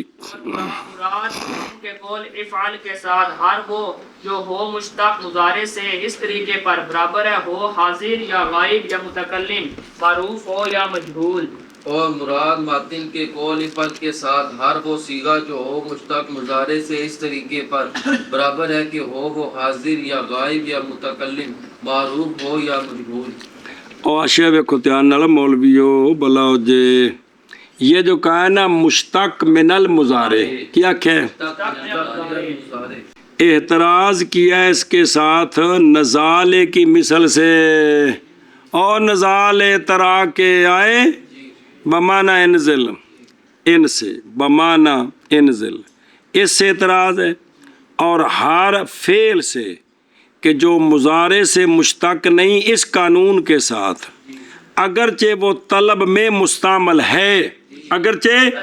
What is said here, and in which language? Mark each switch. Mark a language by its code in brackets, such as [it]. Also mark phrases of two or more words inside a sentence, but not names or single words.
[ur] مراد ان کے قول افعال کے ساتھ ہر وہ جو ہو مشتق مضارع سے اس طریقے پر برابر ہے، ہو حاضر یا غائب یا متکلم، معروف ہو یا مجہول۔ اور مراد ماتن کے قول افعل کے ساتھ ہر وہ صیغہ جو ہو مشتق مضارع سے اس طریقے پر برابر ہے کہ ہو وہ حاضر یا غائب یا متکلم، معروف ہو یا مجہول۔ [pa] اور آشیا ویکھو دھیان نال مولویو بلاؤ جے، [ur] یہ جو کہا ہے نا [ar] مشتق من المضارع، [ur] کیا کہ اعتراض کیا ہے اس کے ساتھ نزالے کی مثل سے، اور نزال ترا کے آئے بمانا انزل، ان سے بمانا انزل، اس سے اعتراض ہے، اور ہر فعل سے کہ جو مضارع سے مشتق نہیں اس قانون کے ساتھ اگرچہ وہ طلب میں مستعمل ہے، اگرچہ